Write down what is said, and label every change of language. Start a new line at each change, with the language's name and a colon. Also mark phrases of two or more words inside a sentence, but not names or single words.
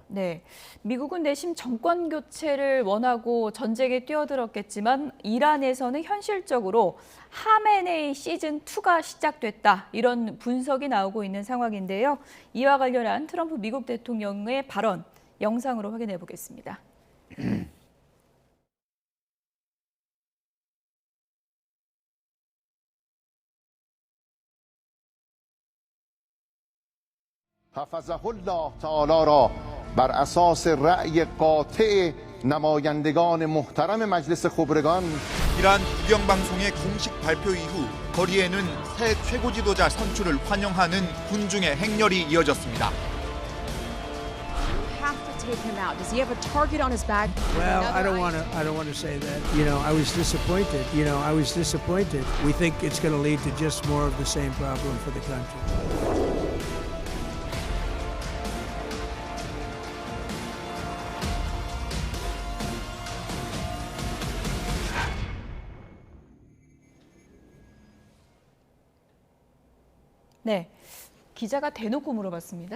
Korean: 네, 미국은 내심 정권 교체를 원하고 전쟁에 뛰어들었겠지만 이란에서는 현실적으로 하메네이 시즌 2가 시작됐다 이런 분석이 나오고 있는 상황인데요. 이와 관련한 트럼프 미국 대통령의 발언 영상으로 확인해 보겠습니다.
Persian: حفظه الله تعالی را بر اساس رأی قاطع نمایندگان محترم مجلس خبرگان
Korean: 이란 국영방송의 공식 발표 이후 거리에는 새 최고 지도자 선출을 환영하는 군중의 행렬이 이어졌습니다.
English: Take him out. Does he have a target on his back? Well, I don't want to say that. You know, I was disappointed. We think it's going to lead to just more of the same problem for the country.
Korean: 네. 기자가 대놓고 물어봤습니다.